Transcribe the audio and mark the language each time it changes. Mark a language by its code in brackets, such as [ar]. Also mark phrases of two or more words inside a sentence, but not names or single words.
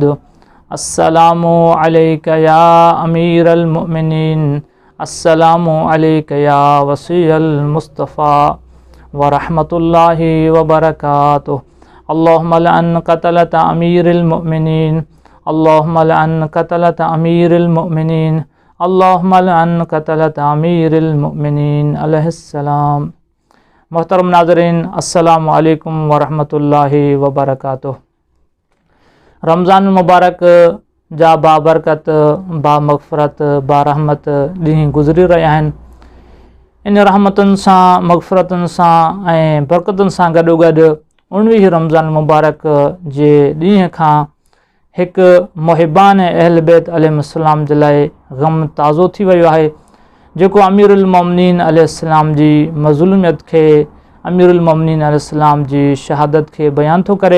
[ar] السلام عليك يا أمير المؤمنين السلام عليك يا وصي المصطفى ورحمة الله وبركاته. اللهم العن قتلة أمير المؤمنين اللهم العن قتلة أمير المؤمنين اللهم العن قتلة أمير المؤمنين عليه السلام. [sd] मोहतरम नाज़रीन, [ar] السلام عليكم ورحمة الله وبركاته. [sd] रमज़ान मुबारक जा बाबरकत, बामग़फ़रत, बारहमत ॾींहं गुज़री रहिया आहिनि। इन रहमतुनि सां, मग़फ़रतुनि सां ऐं बरकतुनि सां गॾोगॾु 19 रमज़ान मुबारक जे ॾींहं खां हिकु मुहिबान अहल बैत अलैहिस्सलाम जे लाइ ग़म ताज़ो थी वियो आहे, जेको अमीरुल मोमिनीन अलैहिस्सलाम जी मज़लूमियत खे, अमीरुल मोमिनीन अलैहिस्सलाम जी शहादत खे बयान थो करे।